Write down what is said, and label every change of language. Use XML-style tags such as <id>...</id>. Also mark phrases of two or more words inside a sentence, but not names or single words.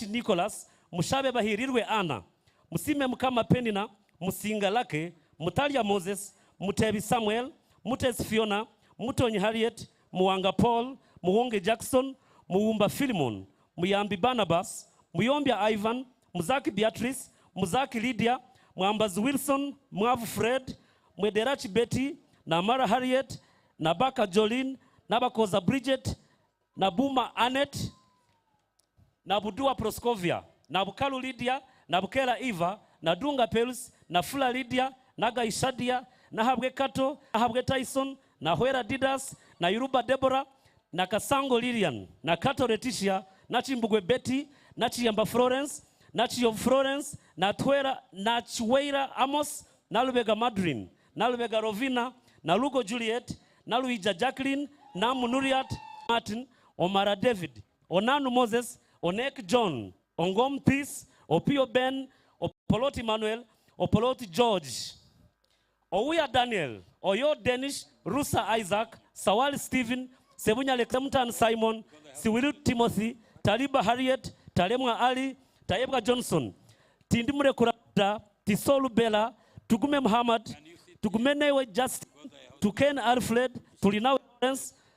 <en>Nicholas, Mushabe Bahirirwe Anna, Musime Mukama Penina, Musinga Lake, Mutalia Moses, Mutebi Samuel, Mutes Fiona, Mutonyi Harriet, Muwanga Paul, Muwonge Jackson, Muwumba Philemon, Muyambi Barnabas, Muyombia Ivan, Muzaki Beatrice, Muzaki Lydia, Mwambazi Wilson, Mwavu Fred, Mwederachi Betty, Namara Harriet, Nabaka Jolene, Nabakoza Bridget, Nabuma Annette, Nabudua Proscovia, Nabukalu Lydia, Nabukela Eva, Nadunga Pels, Nafula Lydia, Naga Ishadia, Nahabwe Kato, Nahabwe Tyson, Nahwera Didas, na Yuruba Deborah, na Kasango Lilian, na Kato Letitia, na Chimbugwe Betty, na Chiyamba Florence, na Chiyo Florence, na Chweira Amos, na Lubega Madrin, na Lubega Rovina, na Lugo Juliet, na Luija Jacqueline, na Munuriat Martin, Omara David, Onanu Moses, Onek John, Ongom Peace, Opio Ben, Opoloti Manuel, Opoloti George, Owuya Daniel, Oyo Danish, Rusa Isaac, Sawali Stephen, Sebunya Lekemtan Simon, Siwilu Timothy, Taliba Harriet, Talemwa Ali, Tayebwa Johnson, Tindimure Kurada, Tisolu Bella, Tugume Muhammad, Tugumenewe Justin, Tuken Alfred, Tulinawe Lawrence,</en>